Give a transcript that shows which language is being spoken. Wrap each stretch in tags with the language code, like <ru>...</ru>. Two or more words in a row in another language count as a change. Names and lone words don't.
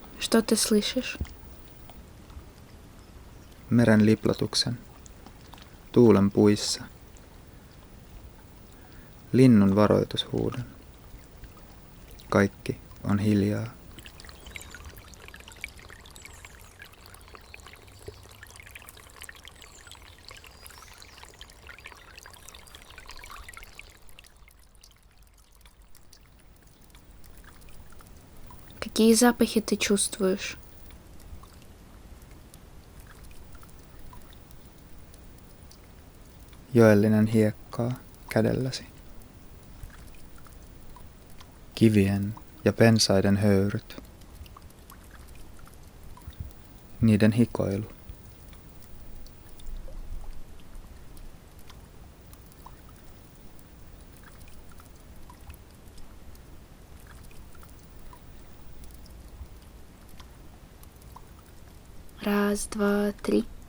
<ru>Что ты слышишь?</ru> <fi>Meren liplotuksen. Tuulen puissa. Linnun varoitushuudon. Kaikki on hiljaa.</fi> <ru>Какие запахи ты чувствуешь?</ru> <fi>Joellinen hiekkaa kädelläsi. Kivien ja pensaiden höyryt. Niiden hikoilu.</fi> <ru>Раз, два, три.</ru>